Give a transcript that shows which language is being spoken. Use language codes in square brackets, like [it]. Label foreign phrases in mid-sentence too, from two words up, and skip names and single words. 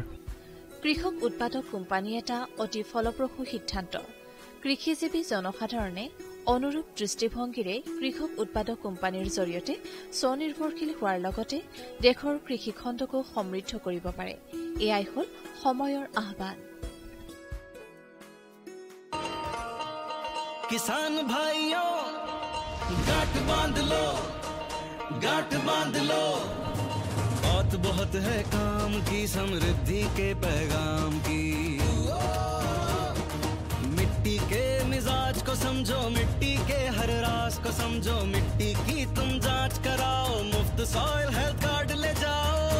[as] কৃষক উৎপাদক কোম্পানী এটা অতি ফলপ্ৰসূ সিদ্ধান্ত। কৃষিজীৱী জনসাধাৰণে অনুৰূপ দৃষ্টিভংগীৰে কৃষক উৎপাদক কোম্পানীৰ জৰিয়তে স্বনিৰ্ভৰশীল হোৱাৰ লগতে দেশৰ কৃষিখণ্ডকো সমৃদ্ধ কৰিব পাৰে। এয়াই হ'ল সময়ৰ আহ্বান। [hi] किसान भाइयों गांठ बांध लो, गांठ बांध लो, बहुत बहुत है काम की, समृद्धि के पैगाम की। मिट्टी के मिजाज को समझो, मिट्टी के हर राज को समझो, मिट्टी की तुम जांच कराओ, मुफ्त [en] soil health card [hi] ले जाओ।